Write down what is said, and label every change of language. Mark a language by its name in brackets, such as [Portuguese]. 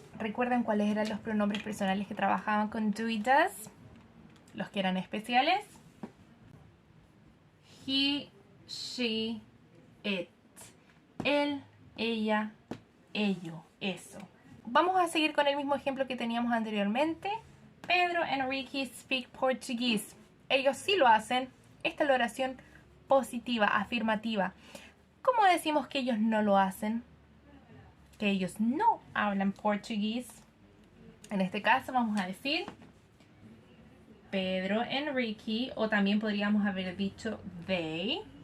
[Spanish] ¿Recuerdan cuáles eran los pronombres personales que trabajaban con do y does? Los que eran especiales. [English] He, she, it. [Spanish] Él, ella, ello, eso. Vamos a seguir con el mismo ejemplo que teníamos anteriormente. [English] Pedro and Ricky speak Portuguese. [Spanish] Ellos sí lo hacen. Esta es la oración positiva, afirmativa. ¿Cómo decimos que ellos no lo hacen? Que ellos no hablan portugués. En este caso vamos a decir [English] Pedro and Ricky, [Spanish] o también podríamos haber dicho they.